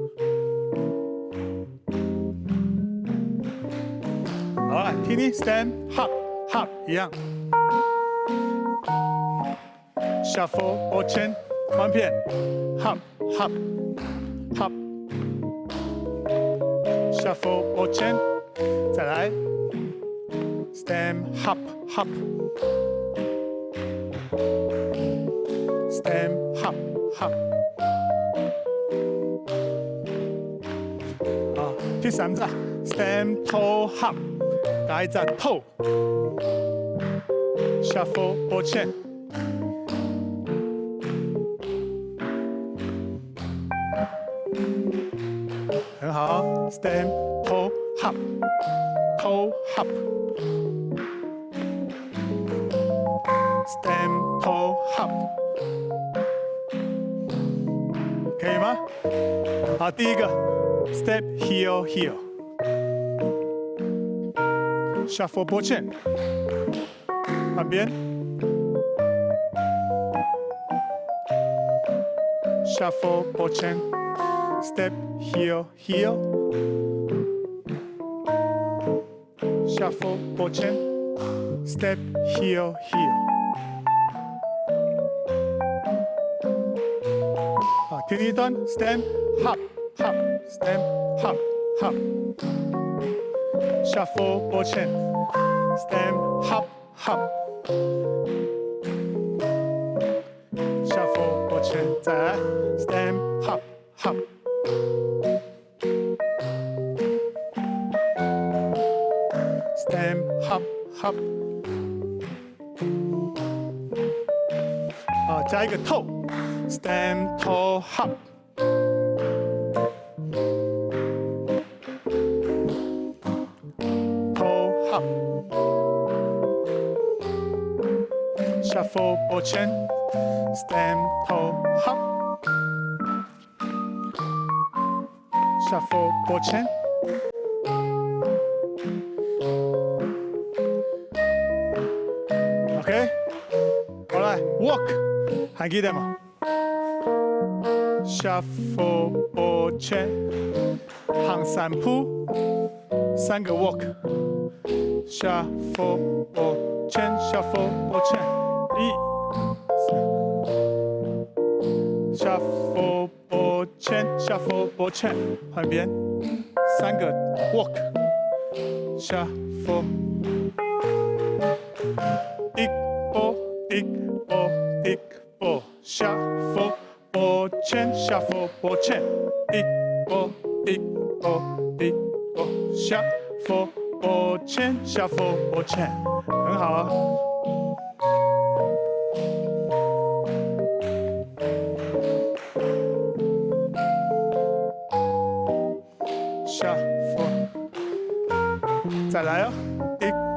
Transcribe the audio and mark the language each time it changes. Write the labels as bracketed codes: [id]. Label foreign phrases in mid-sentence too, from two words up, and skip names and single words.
[zh] 好了，听你 [en] stamp hop hop 一样 ，shuffle ball chain 翻片 hop hop hop shuffle ball chain，再来 stamp hop hop stamp hop hop。 [zh] 好，第三隻 [en] stamp toe hop。改則 toe shuffle ball chain。很好 ，stamp toe hop toe hop stamp toe hop， [zh] 可以嗎？好，第一個 [en] step heel heel。shuffle ball chain，旁邊 shuffle ball chain， step heel heel shuffle ball chain， step heel heel。 [zh] 好，第一段 [en] stamp hop hop stamp hop hop。shuffle ball chain， stamp hop hop shuffle ball chain，再來 stamp hop hop stamp hop hop。 [zh] 好，加一個 [en] toe stamp toe hop。shuffle ball chain, stamp toe hop, shuffle ball chain. OK， 好來 walk， [zh] 還記得嗎 [en] ？shuffle ball chain， [zh] 行三步，三個 [en] walk。shuffle ball chain, shuffle ball chain。shuffle ball chain, shuffle ball chain， [zh] 換邊，三個 walk。shuffle，一波一波一波 [en] ，shuffle ball chain, shuffle ball chain， [zh] 一波一波一波 [en] shuffle ball chain shuffle ball chain， [zh] 很好啊。shuffle， 再来哦 ，big